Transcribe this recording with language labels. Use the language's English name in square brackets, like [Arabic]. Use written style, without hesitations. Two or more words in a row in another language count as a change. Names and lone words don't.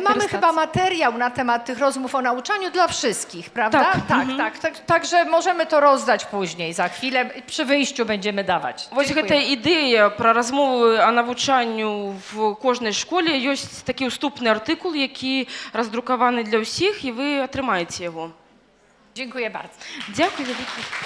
[Polish] My mamy [Belarusian] карыстацца. [Polish] chyba materiał na temat tych rozmów o nauczaniu dla wszystkich, prawda? Tak. Także możemy to rozdać później, za chwilę, przy wyjściu będziemy dawać. [Belarusian] Вось [Polish] Dziękuję. [Belarusian] гэтая ідэя пра размовы о навучанню в кожнай школе, ёсць такі ўступны артыкул, які раздрукаваны для ўсіх, і вы атрымаеце яго. [Polish] Dziękuję bardzo. [Belarusian] Дзякуй вялікі.